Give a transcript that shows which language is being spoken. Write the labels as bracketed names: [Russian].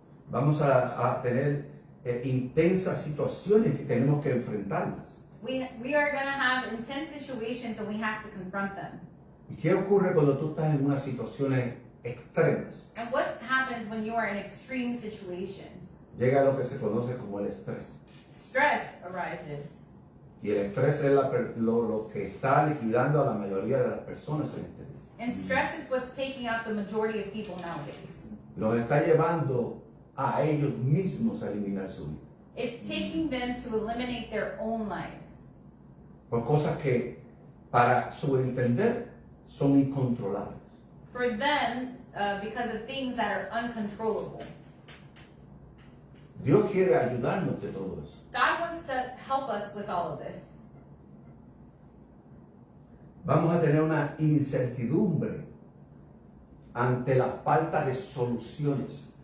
[Spanish] Vamos a tener intensas situaciones y tenemos que enfrentarlas. [English] We are going to have intense situations and we have to confront them. [Spanish] ¿Y qué ocurre cuando tú estás en unas situaciones extremas? [English] And what happens when you are in extreme situations? [Spanish] Llega lo que se conoce como el estrés. [English] Stress arises. [Spanish] Y el estrés es lo que está liquidando a la mayoría de las personas en este día. [English] And stress is what's taking out the majority of people nowadays. [Spanish] Los está llevando a ellos mismos a eliminar su vida. [English] It's taking them to eliminate their own lives [Spanish] Por cosas que, para su entender, son incontrolables. [English] for them because of things that are uncontrollable. [Spanish] Dios quiere ayudarnos de todo eso. [English] God wants to help us with all of this. [Spanish] Vamos a tener una incertidumbre ante la falta de soluciones.